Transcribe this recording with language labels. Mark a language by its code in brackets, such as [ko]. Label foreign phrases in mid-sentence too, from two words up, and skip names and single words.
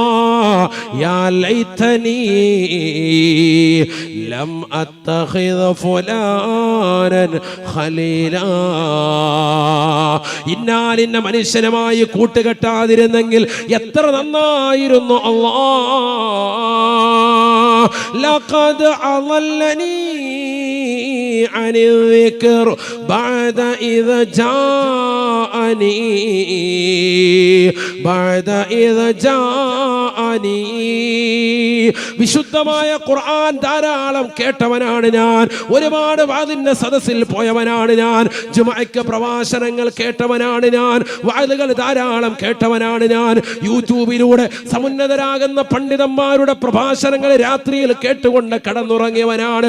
[ar] يا ليتني لم أتخذ فلانا خليلا. [ml] ഇന്നാലിന്ന മനുഷ്യനുമായി കൂട്ടുകെട്ടാതിരുന്നെങ്കിൽ എത്ര നന്നായിരുന്നു അല്ലാ. [ar] لقد أضلني عن الذكر بعد إذا جاءني. [ml] വിശുദ്ധമായ ഖുർആൻ ധാരാളം കേട്ടവനാണ് ഞാൻ, ഒരുപാട് വാദിന്റെ സദസ്സിൽ പോയവനാണ് ഞാൻ, ജുമഅക്ക് പ്രഭാഷണങ്ങൾ കേട്ടവനാണ് ഞാൻ, വാദുകൾ ധാരാളം കേട്ടവനാണ് ഞാൻ, യൂട്യൂബിലൂടെ സമുന്നതരാകുന്ന പണ്ഡിതന്മാരുടെ പ്രഭാഷണങ്ങൾ രാത്രിയിൽ കേട്ടുകൊണ്ട് കടന്നുറങ്ങിയവനാണ്.